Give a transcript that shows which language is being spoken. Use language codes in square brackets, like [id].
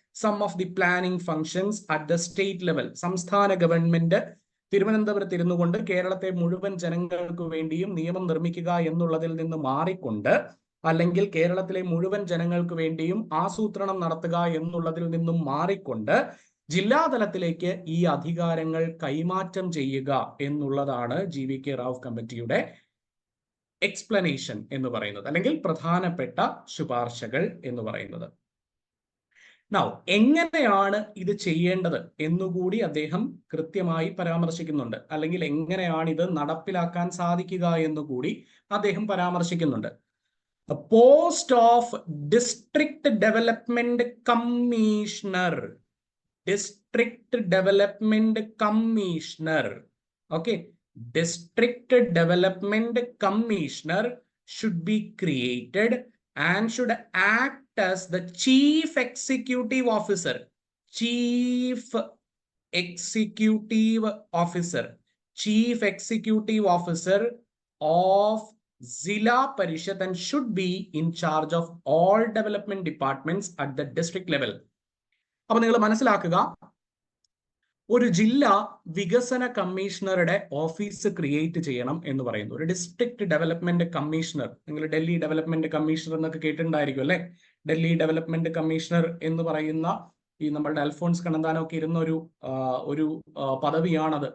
[en] Sum of the planning functions at the state level. [ml] സംസ്ഥാന government തിരുവനന്തപുരത്ത് ഇരുന്നു കൊണ്ട് കേരളത്തെ മുഴുവൻ ജനങ്ങൾക്ക് വേണ്ടിയും നിയമം നിർമ്മിക്കുക എന്നുള്ളതിൽ നിന്ന് മാറിക്കൊണ്ട്, അല്ലെങ്കിൽ കേരളത്തിലെ മുഴുവൻ ജനങ്ങൾക്ക് വേണ്ടിയും ആസൂത്രണം നടത്തുക എന്നുള്ളതിൽ നിന്നും മാറിക്കൊണ്ട് ജില്ലാതലത്തിലേക്ക് ഈ അധികാരങ്ങൾ കൈമാറ്റം ചെയ്യുക എന്നുള്ളതാണ് GVK റാവു കമ്മിറ്റിയുടെ എക്സ്പ്ലനേഷൻ എന്ന് പറയുന്നത്, അല്ലെങ്കിൽ പ്രധാനപ്പെട്ട ശുപാർശകൾ എന്ന് പറയുന്നത്. Now, എങ്ങനെയാണ് ഇത് ചെയ്യേണ്ടത് എന്നുകൂടി അദ്ദേഹം കൃത്യമായി പരാമർശിക്കുന്നുണ്ട്, അല്ലെങ്കിൽ എങ്ങനെയാണ് ഇത് നടപ്പിലാക്കാൻ സാധിക്കുക എന്നുകൂടി അദ്ദേഹം പരാമർശിക്കുന്നുണ്ട്. [en] A post of district development commissioner, district development commissioner, okay, district development commissioner should be created and should act as the chief executive officer, chief executive officer, chief executive officer of Zilla Parishad and should be in charge of all development departments at the district level. [ml] അപ്പോൾ നിങ്ങൾ മനസ്സിലാക്കുക, ഒരു ജില്ലാ വികസന കമ്മീഷണറുടെ office create ചെയ്യണം എന്ന് പറയുന്നു. ഒരു ഡിസ്ട്രിക്ട് ഡെവലപ്മെന്റ് കമ്മീഷണർ, നിങ്ങൾ ഡൽഹി ഡെവലപ്മെന്റ് കമ്മീഷണർ എന്നൊക്കെ കേട്ടിട്ടുണ്ടായിരിക്കും, അല്ലെ? ഡൽഹി ഡെവലപ്മെന്റ് കമ്മീഷണർ എന്ന് പറയുന്ന ഈ നമ്മളുടെ അൽഫോൺസ് കണ്ണന്താനമൊക്കെ ഇരുന്ന ഒരു പദവിയാണത്.